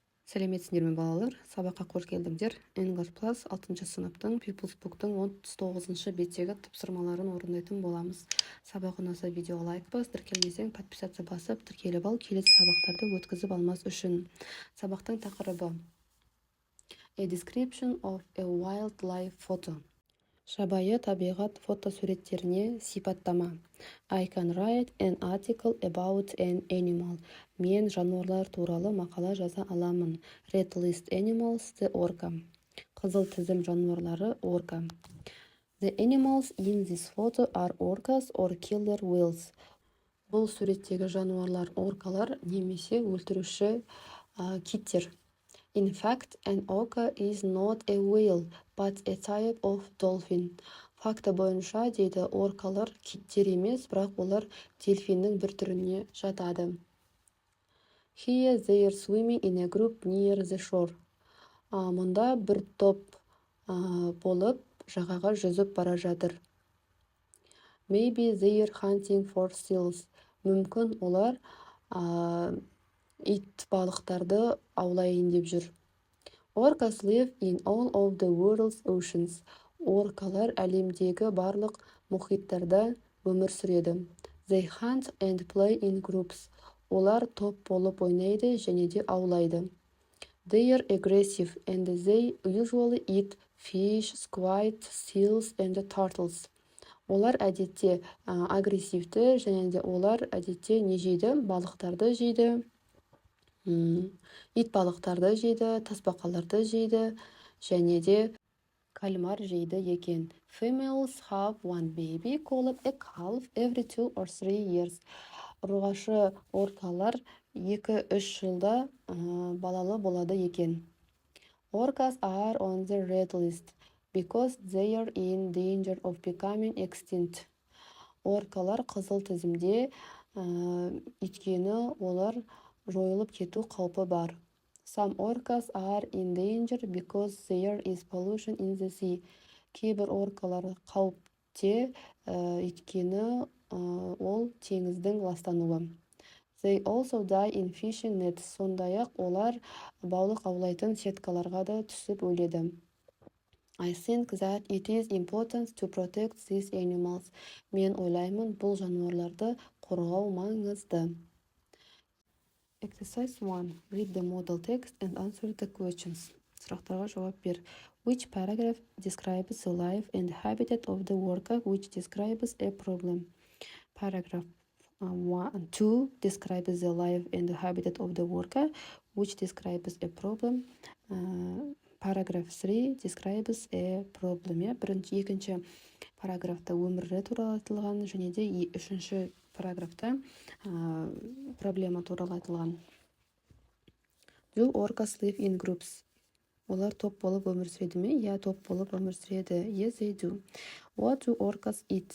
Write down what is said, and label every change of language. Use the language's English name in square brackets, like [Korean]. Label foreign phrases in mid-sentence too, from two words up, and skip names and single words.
[Kazakh] Сәлеметсіңдер ме балалар? Сабаққа қош келдіңдер. English Plus 6 сыныптың People's Book'тың 39 беттегі тапсырмаларын орындайтын боламыз. Сабақ ұнаса видеоға лайк бас, тіркелмесең подписация басып, тіркеліп ал, келесі сабақтарды өткізіп алмас үшін. Сабақтың тақырыбы [English] A description of a wildlife photo. [Kazakh] Жабайы табиғат фотосуреттеріне сипаттама. [English] I can write an article about an animal. [Kazakh] Мен жануарлар туралы мақала жаза аламын. [English] Red list animals, the orca. [Kazakh] Қызыл тізім жануарлары орка. [English] The animals in this photo are orcas or killer whales. [Kazakh] Бұл суреттегі жануарлар оркалар немесе өлтіруші киттер. [English] In fact, an orca is not a whale, but a type of dolphin. [Kazakh] Факты бойынша, дейді, оркалар киттер емес, бірақ олар дельфиннің бір түріне жатады. [English] Here they are swimming in a group near the shore. [Kazakh] Мұнда бір топ болып жағаға жүзіп бара жатыр. [English] Maybe they are hunting for seals. [Kazakh] Мүмкін олар ит балықтарды аулайын деп жүр. [English] Orcas live in all of the world's oceans. [Kazakh] Оркалар әлемдегі барлық мұхиттарда өмір сүреді. [English] They hunt and play in groups. [Kazakh] Олар топ болып ойнайды және де аулайды. [English] They are aggressive and they usually eat fish, squid, seals and turtles. [Kazakh] Олар әдетте агрессивті және де олар әдетте не жейді? Балықтарды жейді. Ит балықтарды жейді, тасбақаларды жейді және де кальмар жейді екен. [English] Females have one baby called a calf every 2 or 3 years. [Kazakh] Ұрғашы оркалар 2-3 жылда балалы болады екен. [English] Orcas are on the red list because they are in danger of becoming extinct. [Kazakh] Оркалар қызыл тізімде, өйткені олар жойылып кету қаупі бар. [English] Some orcas are in danger because there is pollution in the sea. [Kazakh] Кейбір оркалар қауіпте, өйткені ол теңіздің ластануы. [English] They also die in fishing nets. [Kazakh] Сондай-ақ олар балық аулайтын сеткаларға да түсіп өледі. [English] I think that it is important to protect these animals. [Kazakh] Мен ойлаймын, бұл жануарларды қорғау маңызды. [English] Exercise 1. Read the model text and answer the questions. [Kazakh] Сұрақтарға жауап бер. [English] Which paragraph describes the life and habitat of the orca, which describes a problem? Paragraph 2 describes the life and the habitat of the orca, which describes a problem. Paragraph 3 describes a problem. [Kazakh] Екінші параграфта өмірі туралы айтылған, және де үшінші параграфта проблема туралы айтылған. [English] Do orcas live in groups? [Kazakh] Олар топ болып өмір сүреді ме? Я, топ болып өмір сүреді. [English] Yes, they do. What do orcas eat?